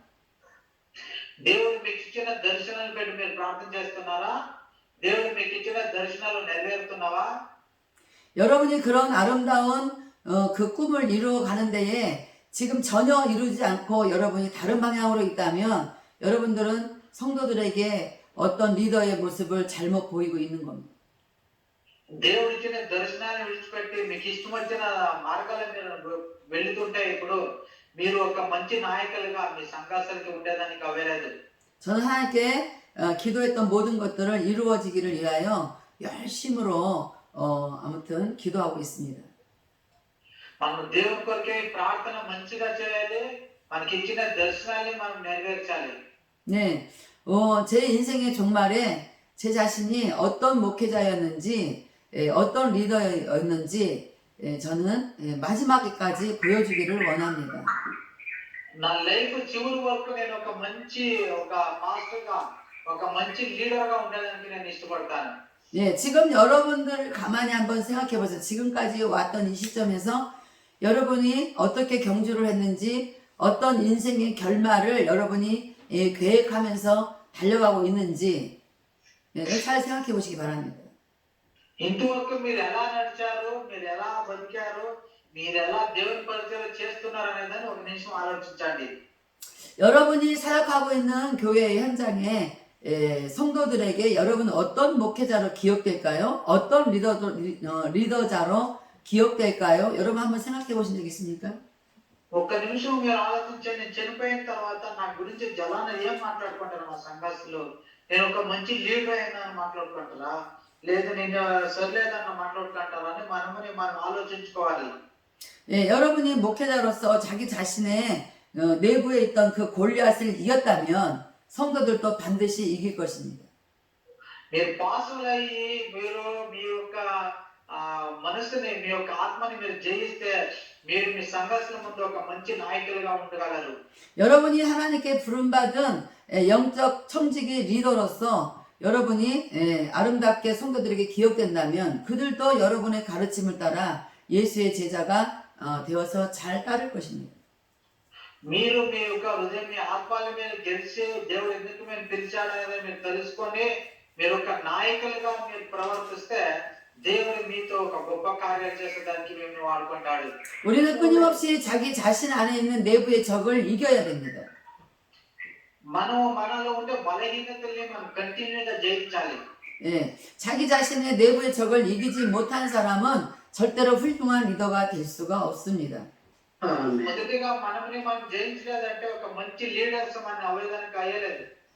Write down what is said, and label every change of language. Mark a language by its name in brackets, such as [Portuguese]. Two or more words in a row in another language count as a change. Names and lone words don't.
[Telugu] దేవుడు మీకు ఇచ్చిన దర్శనాలు పెట్టి మీరు ప్రార్థన చేస్తున్నారా? దేవుడు మీకు ఇచ్చిన దర్శనాలు నెరవేరుతున్నావా? [Korean] 여러분이 그런 아름다운 그 꿈을 이루어가는 데에 지금 전혀 이루지 않고 여러분이 다른 방향으로 있다면 여러분들은 성도들에게 어떤 리더의 모습을 잘못 보이고 있는 겁니다. [Telugu] దేవుడు ఇచ్చిన దర్శనాన్ని విడిచిపెట్టి మీకు ఇష్టం వచ్చిన మార్గాలు మీరు వెళ్తుంటే ఇప్పుడు మీరు ఒక మంచి నాయకులుగా మీ సంఘాసరికి ఉండేదానికి అవ్వలేదు. [Korean] 저는 하나님께 기도했던 모든 것들을 이루어지기를 위하여 열심으로 아무튼 기도하고 있습니다. [Telugu] మనం దేవుని కొరకే ప్రార్థన మంచిగా చేయాలి. మనకి ఇచ్చిన దర్శనాన్ని మనం నెరవేర్చాలి. [Korean] 네, 제 인생의 종말에 제 자신이 어떤 목회자였는지, 어떤 리더였는지 저는 마지막에까지 보여주기를 원합니다. [Telugu] నా లైఫ్ చివరి వరకు నేను ఒక పాస్టర్గా ఒక మంచి లీడర్గా ఉండడానికి నేను ఇష్టపడతాను. [Korean] 예, 지금 여러분들 가만히 한번 생각해 보세요. 지금까지 왔던 이 시점에서 여러분이 어떻게 경주를 했는지, 어떤 인생의 결말을 여러분이 계획하면서 달려가고 있는지 잘 생각해 보시기 바랍니다. [Telugu] ఇంతవరకు మీరు ఎలా నడిచారు, మీరు ఎలా బతికారు, మీరు ఎలా దేవుని పరిచయం చేస్తున్నారు అనేదాన్ని ఒక నిమిషం ఆలోచించండి. [Korean] 여러분이 사역하고 있는 교회의 현장에 성도들에게 여러분은 어떤 목회자로 기억될까요? 어떤 리더자로 기억될까요? 여러분 한번 생각해 보신 적 있습니까? [Telugu] ఒక్క నిమిషం మీరు ఆలోచించండి. నేను చనిపోయిన తర్వాత నా గురించి జలాన ఏం మాట్లాడుకుంటారు నా సంఘాసులో? నేను ఒక మంచి లీడర్ అయినాను మాట్లాడుకుంటారా, లేదు నేను సరిలేదన్న మాట్లాడుకుంటారా అని మనం ఆలోచించుకోవాలి. [Korean] 예, 여러분이 목회자로서 자기 자신의 내부에 있던 그 골리앗을 이겼다면 성도들도 반드시 이길 것입니다. [Telugu] మీరు పాసులు అయ్యి మీరు మీ యొక్క మనసుని, మీ యొక్క ఆత్మని మీరు జయిస్తే మీరు మీ సంఘాసుల ముందు ఒక మంచి నాయకులుగా ఉండగలరు. [Korean] 여러분이 하나님께 부름받은 영적 청지기 리더로서 여러분이 아름답게 성도들에게 기억된다면 그들도 여러분의 가르침을 따라 예수의 제자가 되어서 잘 따를 것입니다. [Telugu] మీరు మీ యొక్క హృదయం, మీ ఆత్మల మీద గెలిచి దేవుడు ఎందుకు మేము పిలిచాడనేది మీరు తెలుసుకొని మీరు ఒక నాయకులుగా మీరు ప్రవర్తిస్తే దేవుడు మీతో ఒక గొప్ప కార్యాలు చేసేదానికి మేము వాడుకుంటాడు. [Korean] 우리는 끊임없이 자기 자신 안에 있는 내부의 적을 이겨야 됩니다. [Telugu] మనలో ఉండే బలహీనతల్ని మనం కంటిన్యూగా జయించాలి. [Korean] 예, 자기 자신의 내부의 적을 이기지 못한 사람은 절대로 훌륭한 리더가 될 수가 없습니다. [Telugu] మొదటిగా మనం జయించలేదంటే ఒక మంచి లీడర్స్ మనం అవ్వేదానికి అయ్యలేదు.